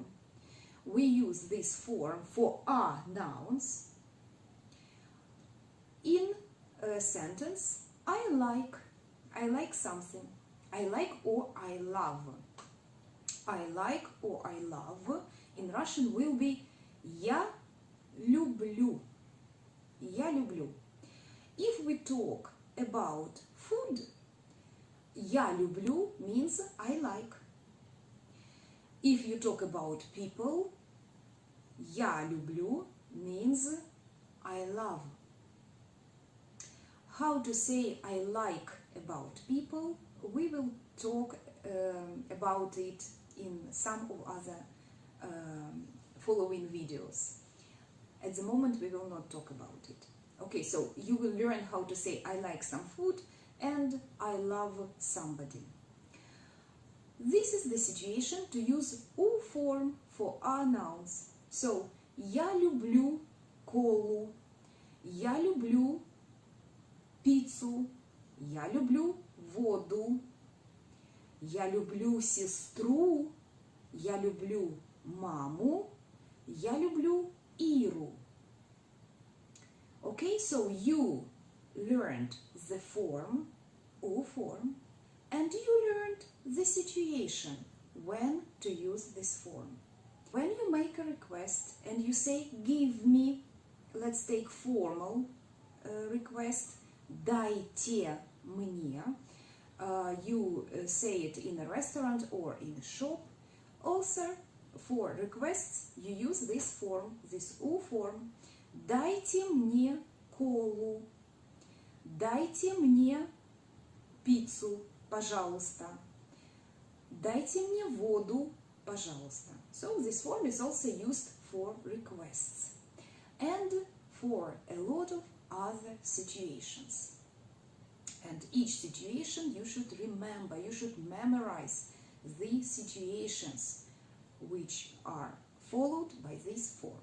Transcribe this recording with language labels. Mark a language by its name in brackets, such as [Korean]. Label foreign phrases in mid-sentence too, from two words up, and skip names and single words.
[English] We use this form for our nouns in a sentence. I like something. I like or I love. I like or I love in Russian will be [Russian] я люблю. Я люблю. [English] If we talk about food, [Russian] я люблю [English] means I like. If you talk about people, [Russian] я люблю [English] means I love. How to say I like about people, we will talk about it in some of other following videos. At the moment we will not talk about it. Okay, so you will learn how to say I like some food and I love somebody. This is the situation to use U form for our nouns. So, [Russian] я люблю колу, я люблю пиццу, я люблю воду, я люблю сестру, я люблю маму, я люблю Иру. [English] Okay, so you learned the form, U form, and you learned the situation when to use this form. When you make a request and you say, give me, let's take formal request, [Russian] дайте мне, [English] you say it in a restaurant or in a shop, also for requests you use this form, this U form. [Russian] Дайте мне колу. Дайте мне пиццу, пожалуйста. Дайте мне воду, пожалуйста. [English] So this form is also used for requests and for a lot of other situations. And each situation you should remember, you should memorize the situations which are followed by this form.